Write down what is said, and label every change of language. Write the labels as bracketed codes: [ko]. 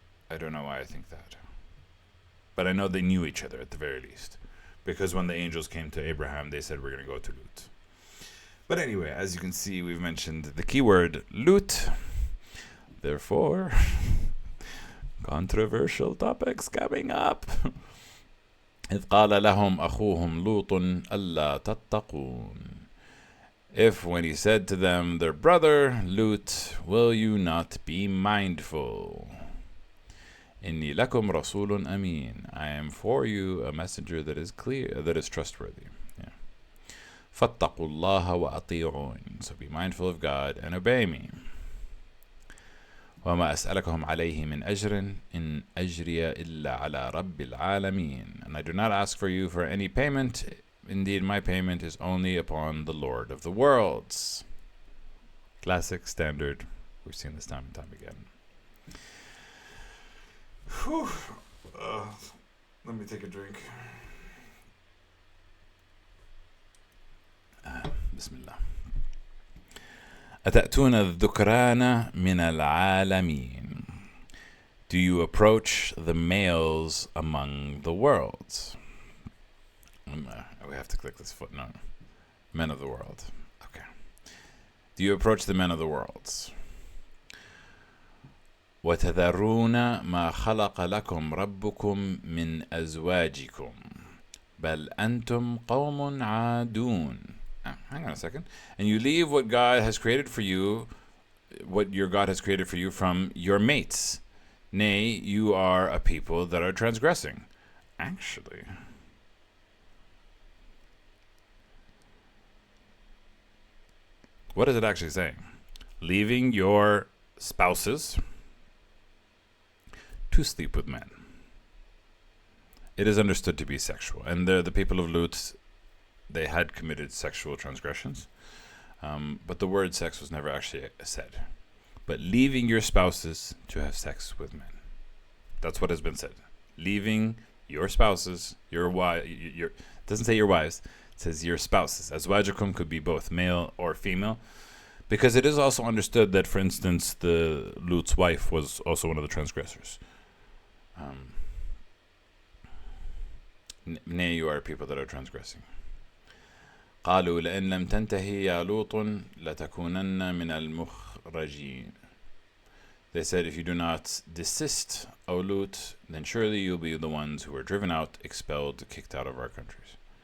[en] I don't know why I think that. But I know they knew each other at the very least. Because when the angels came to Abraham, they said, we're going to go to Lut. But anyway, as you can see, we've mentioned the keyword Lut. Therefore, controversial topics coming up. [ar] إذ قال لهم أخوهم لوط ألا تتقون. [en] If when he said to them, their brother, Lut, will you not be mindful? [ar] إني لكم رسول أمين. [en] I am for you a messenger that is clear, that is trustworthy. [ar] Yeah. فاتقوا الله وأطيعون. [en] So be mindful of God and obey me. [ar] وما أسألكم عليه من أجر إن أجري إلا على رب العالمين. [en] And I do not ask for you for any payment. Indeed, my payment is only upon the Lord of the worlds. Classic, standard. We've seen this time and time again. Whew. Let me take a drink. [ar] Bismillah. أتأتون الذكران من العالمين. [en] Do you approach the males among the worlds? We have to click this footnote. Men of the world. Okay. Do you approach the men of the worlds? [ar] وتذرون ما خلق لكم ربكم من أزواجكم بل أنتم قوم عادون. [en] Hang on a second. And you leave what God has created for you, what your God has created for you from your mates. Nay, you are a people that are transgressing. Actually, what is it actually saying? Leaving your spouses to sleep with men. It is understood to be sexual. And the people of Lut, they had committed sexual transgressions. But the word sex was never actually said. But leaving your spouses to have sex with men. That's what has been said. Leaving your spouses, your wife, it doesn't say your wives, it says your spouses. Azwajukum could be both male or female. Because it is also understood that, for instance, the Lut's wife was also one of the transgressors. Nay, you are people that are transgressing. [ar] قالوا لئن لم تنتهي يا لوط لتكونن من المخرجين. [en] They said, if you do not desist, O Lut, then surely you'll be the ones who are driven out, expelled, kicked out of our countries.